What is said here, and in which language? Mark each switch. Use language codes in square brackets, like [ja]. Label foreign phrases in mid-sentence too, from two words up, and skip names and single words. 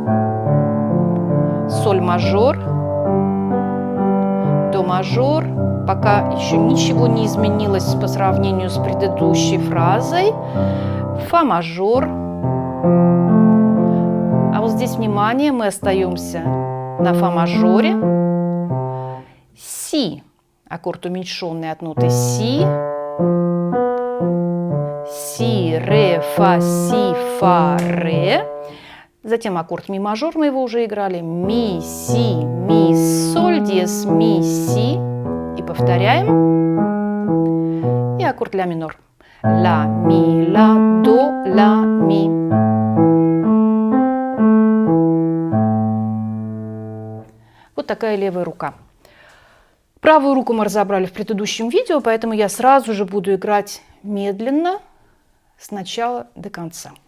[ru] Соль мажор. До мажор. Пока еще ничего не изменилось по сравнению с предыдущей фразой. Фа мажор. А вот здесь, внимание, мы остаемся на фа мажоре. Си. Аккорд уменьшенный от ноты си. Си, ре, фа, си, фа, ре. Затем аккорд ми мажор, мы его уже играли. Ми, си, ми, соль, диез, ми, си. И повторяем. И аккорд ля минор. Ля, ми, ля, до, ля, ми. Вот такая левая рука. Правую руку мы разобрали в предыдущем видео, поэтому я сразу же буду играть медленно с начала до конца.